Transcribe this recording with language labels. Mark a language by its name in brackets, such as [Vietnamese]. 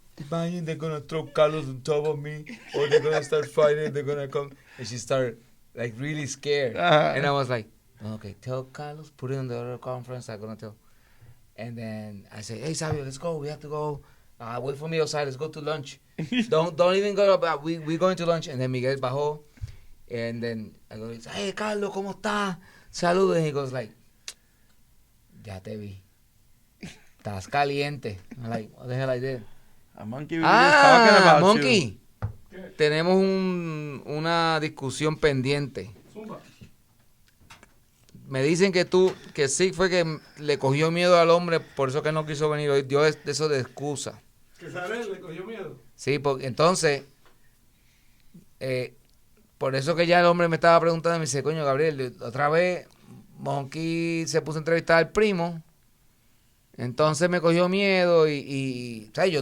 [English] Imagine they're gonna throw Carlos on top of me, or they're gonna start fighting. They're gonna come, and she started like really scared. And I was like, okay, tell Carlos, put it in the other conference. I'm gonna tell. And then I say, hey Sabio, let's go. We have to go. Wait for me outside. Let's go to lunch. don't even go. We're going to lunch. And then Miguel bajó. And then I go, hey Carlos, [Spanish] ¿cómo estás? [English] Saludos. And he goes like, [Spanish] ya te vi. Estás caliente. [English] I'm like, what the hell I did? A Monkey, we were just talking about Monkey. you. [Spanish] Tenemos una discusión pendiente. Zumba. Me dicen que sí fue que le cogió miedo al hombre, por eso que no quiso venir hoy. Dio eso de excusa. Que Zarek le cogió miedo. Sí, porque entonces, por eso que ya el hombre me estaba preguntando, me dice, coño, Gabriel, otra vez Monkey se puso a entrevistar al primo, entonces me cogió miedo y ¿sabes?